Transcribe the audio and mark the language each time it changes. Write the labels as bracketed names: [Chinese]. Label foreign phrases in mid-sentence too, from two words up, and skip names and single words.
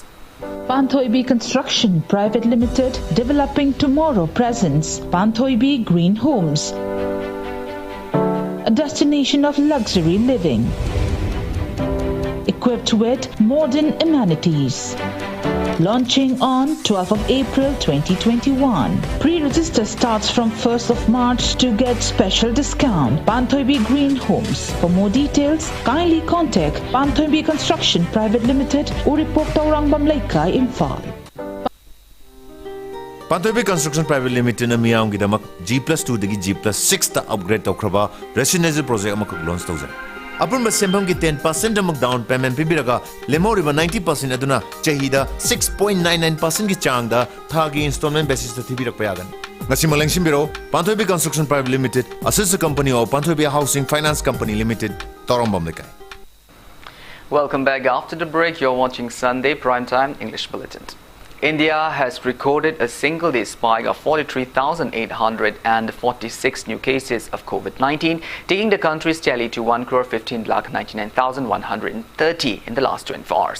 [English] Panthoibi Construction Private Limited, developing tomorrow presents Panthoibi Green Homes, a destination of luxury living, equipped with modern amenities. Launching on 12th of April 2021. Pre-register starts from 1st of March to get special discount. Panthoibi Green Homes. For more details, kindly contact Panthoibi Construction Private Limited, Uripok Taurang Bamlaikai, Imphal. [Manipuri] Panthoibi Construction Private Limited na miyam gidamak G+2 dagi G+6 ta upgrade tawkraba [English] residential project [Manipuri] amak launch tawzai. Upon Sembam ki 10% amok [English] down payment [Manipuri] pibiraga lemoriba 90% aduna chahida 6.99% ki changda thagi [English] installment basis [Manipuri] ta thibirak payagan. Ngasi malangsim biro [English] Panthoibi Construction Private Limited, a sister company of Panthoibi Housing Finance Company Limited, Torombam Lekai. Welcome back. After the break, you're watching Sunday Primetime English Bulletin. India has recorded a single-day spike of 43,846 new cases of COVID-19, taking the country's tally to 1,15,99,130 in the last 24 hours.